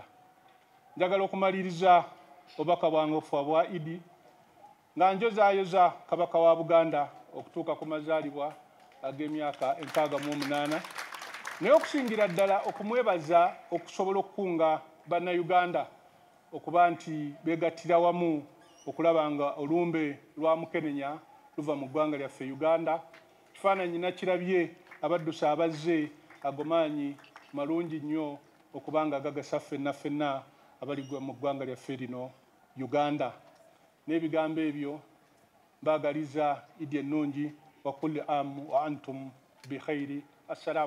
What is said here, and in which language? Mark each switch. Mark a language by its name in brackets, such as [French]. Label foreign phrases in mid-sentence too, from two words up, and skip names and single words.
[Ganda] Njagala okumaliriza obubaka bwange obufa bwa Idi nga njozaayoza Kabaka wa Buganda okutuuka ku mazaalibwa ag'emyaka 68, naye okusingira ddala okumwebaza okusobola okukunga bannayuganda okuba nti beegattira wamu okulaba nga olumbe lwa Mukenenya luva mu ggwanga lyaffe Uganda. Kifaananyi nakirabye abaddusa abazze agomaanyi malungi nnyo okuba nga gagasa ffenna ffenna abali mu ggwanga lyaffe lino Uganda. N'ebigambo ebyo mbaagaliza Idi ennungi [Arabic] وكل عام وأنتم بخير. [Ganda] Assalamu